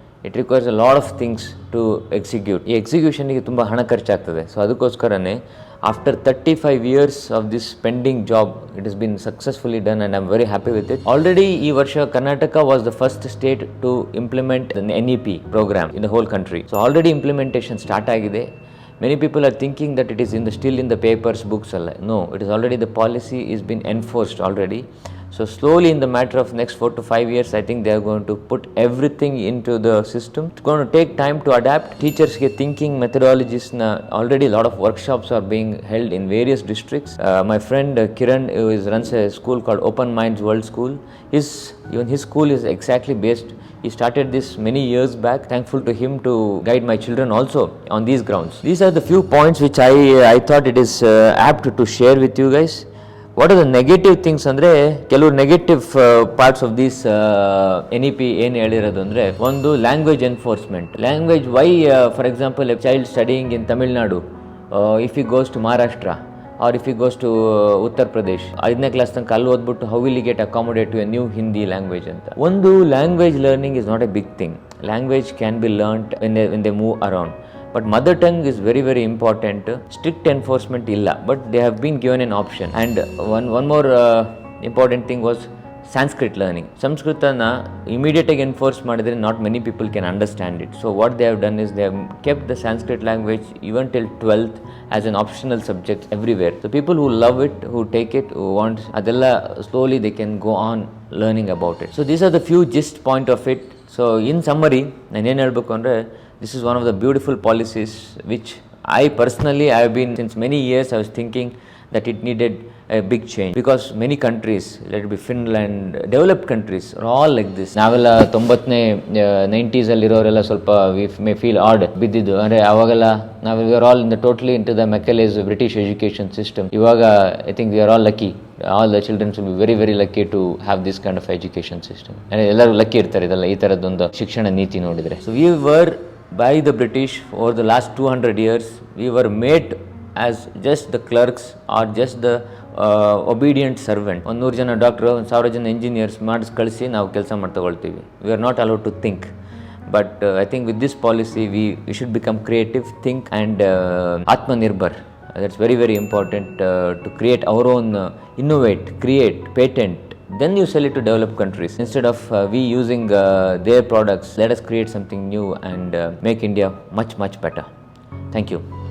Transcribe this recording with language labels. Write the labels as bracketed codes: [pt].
[en] It requires a lot of things to execute. [kn] ಈ ಎಕ್ಸಿಕ್ಯೂಷನ್ಗೆ ತುಂಬ ಹಣ ಖರ್ಚಾಗ್ತದೆ. [en] So ಅದಕ್ಕೋಸ್ಕರನೇ after 35 years of this pending job it is been successfully done and I am very happy with it. Already [kn] ಈ ವರ್ಷ [en] Karnataka was the first state to implement NEP program in the whole country. So already implementation start ಆಗಿದೆ. Many people are thinking that it is still in the papers, books. No, it is already, the policy is been enforced already. So slowly, in the matter of next 4 to 5 years, I think they are going to put everything into the system. It's going to take time to adapt. Teachers get thinking methodologies. Already a lot of workshops are being held in various districts. My friend Kiran, who runs a school called Open Minds World School, even his school is exactly based. He started this many years back. Thankful to him to guide my children also on these grounds. These are the few points which I thought it is apt to share with you guys. What are the negative things ಅಂದರೆ, ಕೆಲವು negative parts of this NEP [kn] ಏನು ಹೇಳಿರೋದು ಅಂದರೆ, ಒಂದು [en] Language enforcement. Language why for example a child studying in Tamil Nadu, if he goes to Maharashtra or if he goes to Uttar Pradesh, [kn] 5ನೇ class ತನಕ ಅಲ್ಲಿ ಓದ್ಬಿಟ್ಟು [en] How will get accommodate to a new Hindi language ಅಂತ. ಒಂದು language learning is not a big thing. Language can be learned when they move around. But mother tongue is very, very important. Strict enforcement illa, but they have been given an option. And one more important thing was Sanskrit learning. Sanskritana immediate enforce madidre not many people can understand it. So what they have done is they have kept the Sanskrit language even till 12th as an optional subject everywhere. So people who love it, who take it, who want adella, slowly they can go on learning about it. So these are the few gist point of it. So in summary, [kn] nanu ಏನು ಹೇಳಬೇಕು ಅಂದರೆ, [en] this is one of the beautiful policies which I personally, I have been since many years I was thinking that it needed a big change, because many countries, let it be Finland, developed countries are all like this. [kn] ನಾವೆಲ್ಲ 90ನೇ 90s ಅಲ್ಲಿರೋರೆಲ್ಲ ಸ್ವಲ್ಪ [en] we may feel odd [kn] ಬಿದ್ದಿದ್ದು. ಅಂದರೆ ಅವಾಗೆಲ್ಲ [en] we are all totally into the Macaulay's British education system. ಇವಾಗ I think we are all lucky. All the children should be very, very lucky to have this kind of education system. [kn] ಎಲ್ಲರೂ lucky ಇರ್ತಾರೆ ಇದೆಲ್ಲ, ಈ ಥರದ್ದೊಂದು ಶಿಕ್ಷಣ ನೀತಿ ನೋಡಿದರೆ. [en] So we were by the British over the last 200 years, we were made as just the clerks or just the obedient servant. [kn] 100 ಜನ doctor, 1000 ಜನ engineers ಮಾಡಿಸ್ ಕಳಿಸಿ ನಾವು ಕೆಲಸ ಮಾಡಿ ತಗೊಳ್ತೀವಿ. [en] We are not allowed to think. But I think with this policy we should become creative, think and Atmanirbhar. That's very, very important to create our own, innovate, create, patent. Then you sell it to developed countries. Instead of we using their products, let us create something new and make India much, much better. Thank you.